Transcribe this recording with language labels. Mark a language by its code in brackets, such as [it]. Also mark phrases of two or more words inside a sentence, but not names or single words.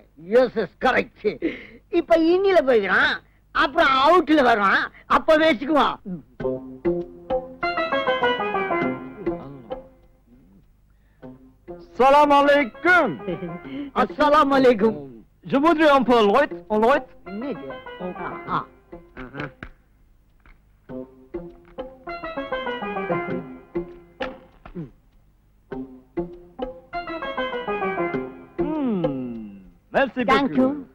[en] yes yes correct. [ta] இப்ப இன்னில போய்க்கிறான், அப்புறம் அவுட்ல வர்றான், அப்ப வச்சுக்குவான். [ar] سلام عليكم. السلام عليكم. [fr] Je voudrais un peu light, en light. [ta] என்னது? ஆ. [fr] Merci [en] Thank you.